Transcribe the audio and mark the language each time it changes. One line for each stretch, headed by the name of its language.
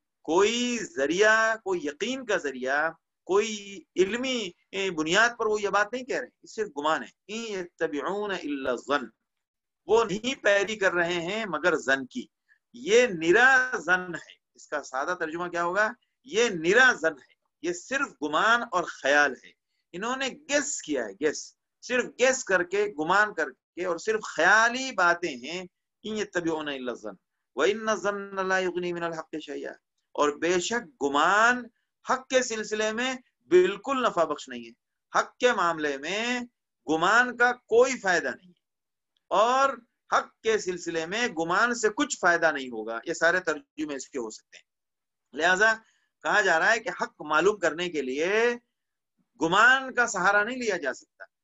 Urdu: کوئی ذریعہ، کوئی یقین کا ذریعہ، کوئی علمی بنیاد پر وہ یہ بات نہیں کہہ رہے، صرف گمان ہے،
Arabic: ان یتبعون الا الظن،
Urdu: وہ نہیں پیروی کر رہے ہیں مگر ظن کی، یہ نرا زن ہے. اس کا سادہ ترجمہ کیا ہوگا؟ یہ نرا زن ہے، یہ صرف گمان اور خیال ہے. انہوں نے گیس کیا ہے، گیس، صرف گیس کر کے، گمان کر کے، اور صرف خیالی باتیں ہیں.
Arabic: ان یتبعون الا الظن وان الظن لا یغنی من الحق شیئا.
Urdu: اور بے شک گمان حق کے سلسلے میں بالکل نفع بخش نہیں ہے. حق کے معاملے میں گمان کا کوئی فائدہ نہیں ہے، اور حق کے سلسلے میں گمان سے کچھ فائدہ نہیں ہوگا. یہ سارے ترجمے اس کے ہو سکتے ہیں. لہذا کہا جا رہا ہے کہ حق معلوم کرنے کے لیے گمان کا سہارا نہیں لیا جا سکتا.